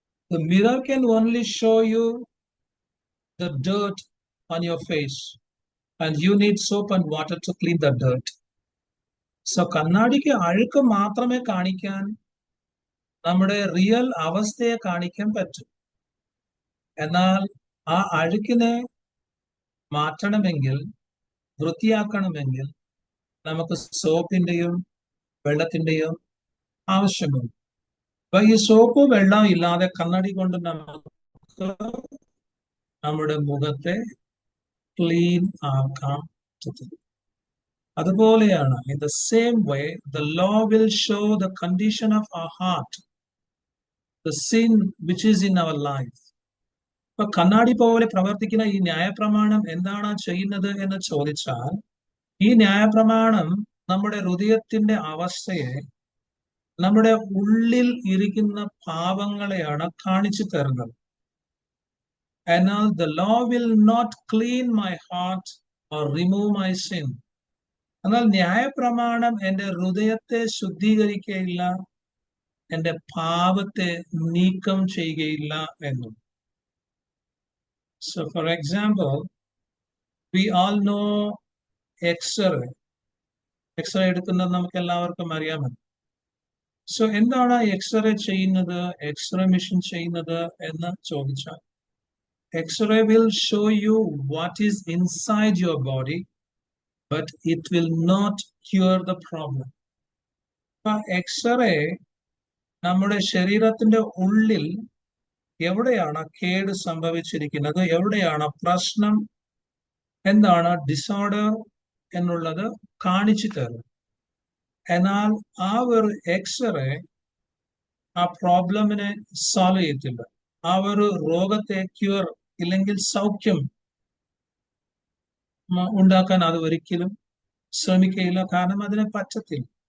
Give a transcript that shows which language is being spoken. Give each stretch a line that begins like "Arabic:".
English: The mirror can only show you the dirt on your face, and you need soap and water to clean the dirt.
Malayalam: So കണ്ണാടിക്ക് അഴുക്ക് മാത്രമേ കാണിക്കാൻ, നമ്മുടെ real അവസ്ഥയെ കാണിക്കാൻ പറ്റും. എന്നാൽ ആ അഴുക്കിനെ മാറ്റണമെങ്കിൽ, വൃത്തിയാക്കണമെങ്കിൽ നമുക്ക് സോപ്പിന്റെയും വെള്ളത്തിന്റെയും ആവശ്യമുണ്ട്. അപ്പൊ ഈ സോപ്പ് വെള്ളം ഇല്ലാതെ കണ്ണാടി കൊണ്ട് നമുക്ക് നമ്മുടെ മുഖത്തെ ക്ലീൻ ആക്കാൻ പറ്റത്തില്ല. അതുപോലെയാണ്,
English: in the same way the law will show the condition of our heart, the sin which is in our life.
Malayalam: ഇപ്പൊ കണ്ണാടി പോലെ പ്രവർത്തിക്കുന്ന ഈ ന്യായപ്രമാണം എന്താണ് ചെയ്യുന്നത് എന്ന് ചോദിച്ചാൽ, ഈ ന്യായപ്രമാണം നമ്മുടെ ഹൃദയത്തിന്റെ അവസ്ഥയെ, നമ്മുടെ ഉള്ളിൽ ഇരിക്കുന്ന പാപങ്ങളെയാണ് കാണിച്ചു തരുന്നത്.
English: എന്നാൽ the law will not clean my heart or remove my sin.
Malayalam: എന്നാൽ ന്യായപ്രമാണം എന്റെ ഹൃദയത്തെ ശുദ്ധീകരിക്കുകയില്ല, എന്റെ പാപത്തെ നീക്കം ചെയ്യുകയില്ല എന്നും.
English: So for example, we all know X-ray.
Malayalam: X-ray എടുക്കുന്നത് നമുക്ക് എല്ലാവർക്കും അറിയാമല്ലോ. സോ എന്താണ് എക്സ്റേ ചെയ്യുന്നത്, എക്സ്റേ മെഷീൻ ചെയ്യുന്നത് എന്ന് ചോദിച്ചാൽ,
English: X-ray will show you what is inside your body, but it will not cure the problem.
Malayalam: X-ray നമ്മുടെ ശരീരത്തിന്റെ ഉള്ളിൽ എവിടെയാണ് കേട് സംഭവിച്ചിരിക്കുന്നത്, എവിടെയാണ് പ്രശ്നം, എന്താണ് ഡിസോർഡർ എന്നുള്ളത് കാണിച്ചു തരും. എന്നാൽ ആ ഒരു എക്സ്റേ ആ പ്രോബ്ലമിനെ സോൾവ് ചെയ്യത്തില്ല, ആ ഒരു രോഗത്തെ ക്യൂർ ഇല്ലെങ്കിൽ സൗഖ്യം ഉണ്ടാക്കാൻ അത് ഒരിക്കലും ശ്രമിക്കുകയില്ല, കാരണം അതിനെ പറ്റത്തില്ല.